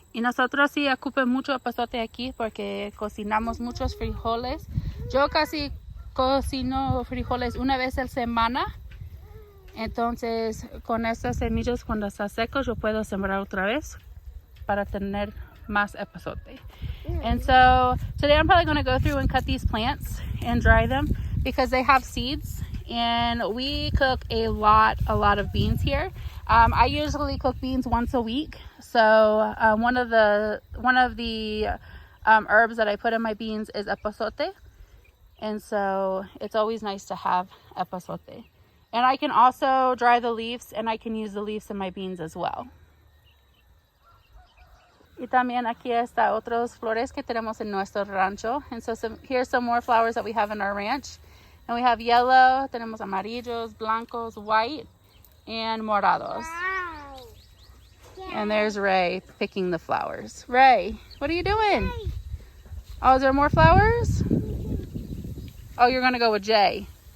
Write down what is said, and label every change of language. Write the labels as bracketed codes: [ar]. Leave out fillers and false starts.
[es] Y nosotros sí ocupan mucho epazote aquí porque cocinamos muchos frijoles. Yo casi cocino frijoles una vez a la semana. Entonces con estas semillas cuando está seco yo puedo sembrar otra vez para tener más epazote. [en] And so today I'm probably going to go through and cut these plants and dry them because they have seeds. And we cook a lot of beans here. I usually cook beans once a week. So one of the herbs that I put in my beans is epazote. And so it's always nice to have epazote. And I can also dry the leaves and I can use the leaves in my beans as well. [es] Y también aquí está otros flores que tenemos en nuestro rancho. [en] And so here's some more flowers that we have in our ranch. And we have yellow, [es] tenemos amarillos, blancos, [en] white, and morados. Wow. Yeah. And there's Ray picking the flowers. Ray, what are you doing? Yay. Oh, is there more flowers? Oh, you're gonna go with Jay.